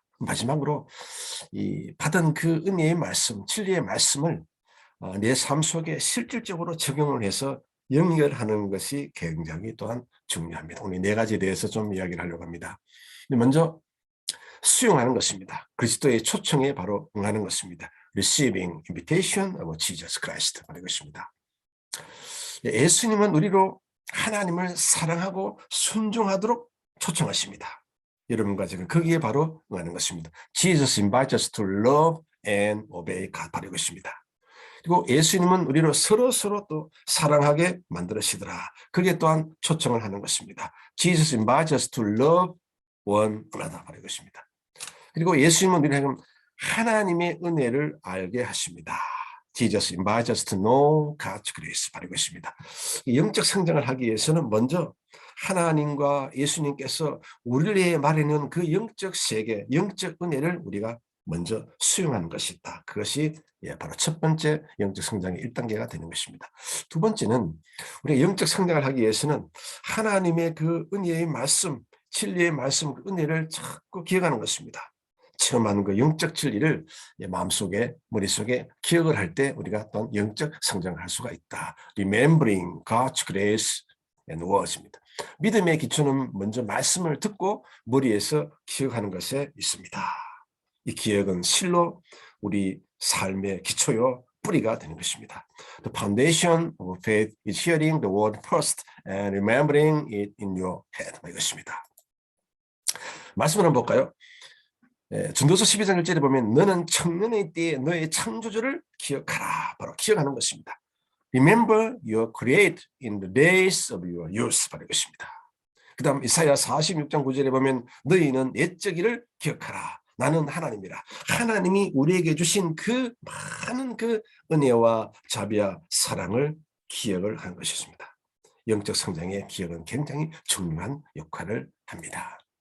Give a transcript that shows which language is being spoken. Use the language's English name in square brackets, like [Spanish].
[Korean] 마지막으로 이 받은 그 은혜의 말씀, 진리의 말씀을 내 삶 속에 실질적으로 적용을 해서 연결하는 것이 굉장히 또한 중요합니다. 오늘 네 가지에 대해서 좀 이야기를 하려고 합니다. 먼저 수용하는 것입니다. 그리스도의 초청에 바로 응하는 것입니다. [English] Receiving invitation of Jesus Christ [Korean] 바로 이것입니다. 예수님은 우리로 하나님을 사랑하고 순종하도록 초청하십니다. 여러분과 제가 거기에 바로 응하는 것입니다. [English] Jesus invites us to love and obey God [Korean] 바로 이것입니다. 그리고 예수님은 우리로 서로 또 사랑하게 만들으시더라. 그게 또한 초청을 하는 것입니다. [English] Jesus invites us to love one another [Korean] 바로 이것입니다. 그리고 예수님은 우리에게 하나님의 은혜를 알게 하십니다. [English] Jesus invites us to know God's grace [Korean] 바로 이것입니다. 영적 성장을 하기 위해서는 먼저 하나님과 예수님께서 우리를 위해 마련한 그 영적 세계, 영적 은혜를 우리가 먼저 수용하는 것이 있다. 그것이 바로 첫 번째 영적 성장의 1단계가 되는 것입니다. 두 번째는 우리가 영적 성장을 하기 위해서는 하나님의 그 은혜의 말씀, 진리의 말씀, 그 은혜를 자꾸 기억하는 것입니다. 체험하는 그 영적 진리를 마음속에, 머릿속에 기억을 할 때 우리가 또 영적 성장을 할 수가 있다. [English] Remembering God's grace and words입니다. [Korean] 믿음의 기초는 먼저 말씀을 듣고 머리에서 기억하는 것에 있습니다. 이 기억은 실로 우리 삶의 기초요, 뿌리가 되는 것입니다. [English] The foundation of faith is hearing the word first and remembering it in your head. [Korean] 이것입니다. 말씀을 한번 볼까요? 전도서 12장 1절에 보면 너는 청년의 때에 너의 창조주를 기억하라. 바로 기억하는 것입니다. [English] Remember your creator in the days of your youth. [Korean] 바로 이것입니다. 그 다음 이사야 46장 9절에 보면 너희는 옛적일을 기억하라. 나는 하나님이라. 하나님이 우리에게 주신 그 많은 그 은혜와 자비와 사랑을 기억을 하는 것이었습니다. 영적 성장의 기억은 굉장히 중요한 역할을 합니다.